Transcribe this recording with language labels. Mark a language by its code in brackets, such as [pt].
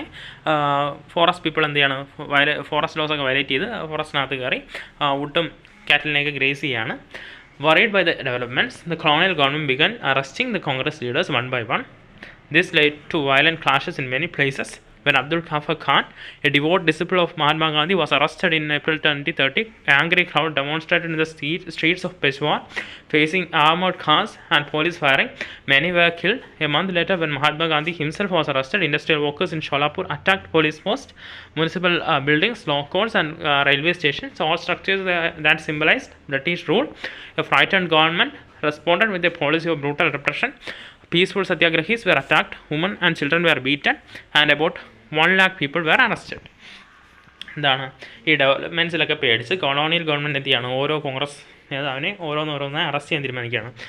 [ml] അങ്ങനെ forest people എന്ത് ചെയ്യാണ്, ഫോറസ്റ്റ് ലോസൊക്കെ വയലേറ്റ് ചെയ്ത് ഫോറസ്റ്റിനകത്ത് കയറി വുഡും കാറ്റലിനെയൊക്കെ ഗ്രേസ് ചെയ്യുകയാണ്. [en] Worried by the developments, the colonial government began arresting the Congress leaders one by one. This led to violent clashes in many places. When Abdul Ghaffar Khan, a devout disciple of Mahatma Gandhi, was arrested in April 2030, an angry crowd demonstrated in the streets of Peshawar, facing armored cars and police firing. Many were killed. A month later, when Mahatma Gandhi himself was arrested, industrial workers in Sholapur attacked police posts, municipal buildings, law courts, and railway stations, all structures that symbolized British rule. A frightened government responded with a policy of brutal repression. Peaceful satyagrahis were attacked, women and children were beaten, and about 1 lakh people were arrested. [ml] എന്താണ് ഈ ഡെവലപ്മെൻറ്റ്സിലൊക്കെ പേടിച്ച് colonial government എന്തിയാണ്, ഓരോ കോൺഗ്രസ് നേതാവിനെ ഓരോന്നോരോന്നായി arrest ചെയ്യാൻ തീരുമാനിക്കുകയാണ്.